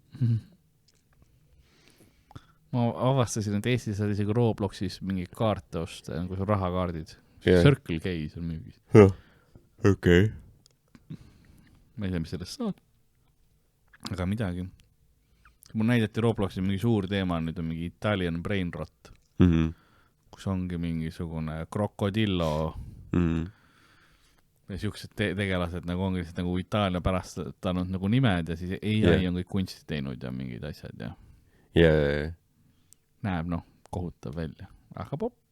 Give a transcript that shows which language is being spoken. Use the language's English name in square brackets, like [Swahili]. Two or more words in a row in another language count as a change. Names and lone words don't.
[Estonian] Ma avastasin, et Eestis saad isegi Robloxis mingi kaarte osta, kui sul rahakaardid. Circle K on müügis. Okei. Ma ei tea, mis sellest saad. Aga midagi. Mul näidati Robloxis mingi suur teema, nüüd on mingi [English] Italian brain rot, [Estonian] kus ongi mingisugune krokodillo ja siuksed tegelased nagu ongi lihtsalt nagu Itaalia pärast tanud nagu nimed ja siis AI on kõik kunsti teinud ja mingid asjad ja näeb kohutav välja, aga popp.